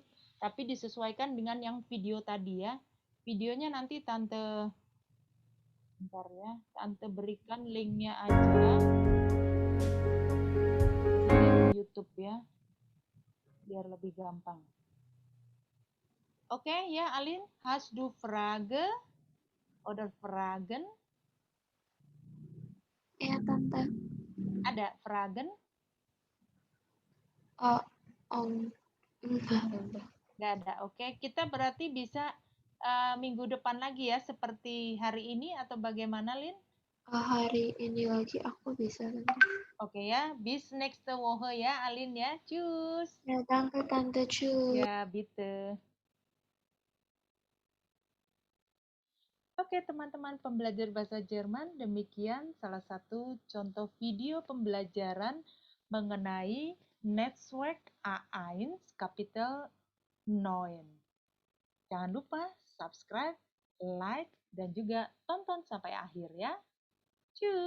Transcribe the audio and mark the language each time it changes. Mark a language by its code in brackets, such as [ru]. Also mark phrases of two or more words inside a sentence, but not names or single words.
[id] Tapi disesuaikan dengan yang video tadi ya. Videonya nanti Tante berikan linknya aja di YouTube ya, biar lebih gampang. Oke ya, Alin, [de] hast du Frage oder Fragen? [id] Ya, Tante. Ada Fragen? Enggak. Nggak ada. Oke, kita berarti bisa minggu depan lagi ya, seperti hari ini atau bagaimana, Lin? Hari ini lagi aku bisa, Tante. Oke ya, [de] bis nächste Woche ya, Alin ya. Tschüss. [id] Ya, danke, Tante. Tschüss. Ya, bitte. Oke, teman-teman pembelajar bahasa Jerman, demikian salah satu contoh video pembelajaran mengenai Netzwerk A1 Kapitel 9. Jangan lupa [en] subscribe, like, [id] dan juga tonton sampai akhir ya.